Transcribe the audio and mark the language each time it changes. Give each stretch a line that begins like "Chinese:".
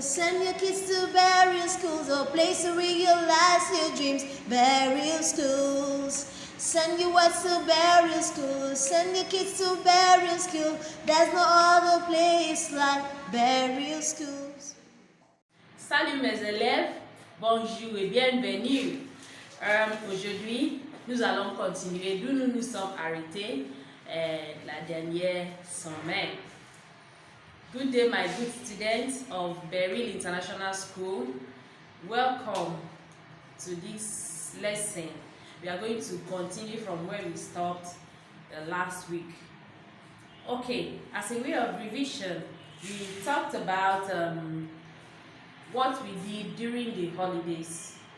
English: Send your kids to Berry Schools, a place to realize your dreams. Berry Schools. Send your words to Berry School. Send your kids to Berry School. There's no other place like Berry Schools.
French: Salut mes élèves, bonjour et bienvenue. Aujourd'hui, nous allons continuer d'où nous nous sommes arrêtés la dernière semaine.
English: Good day, my good students of Beryl International School. Welcome to this lesson. We are going to continue from where we stopped last week. Okay, as a way of revision, we talked about what we did during the holidays.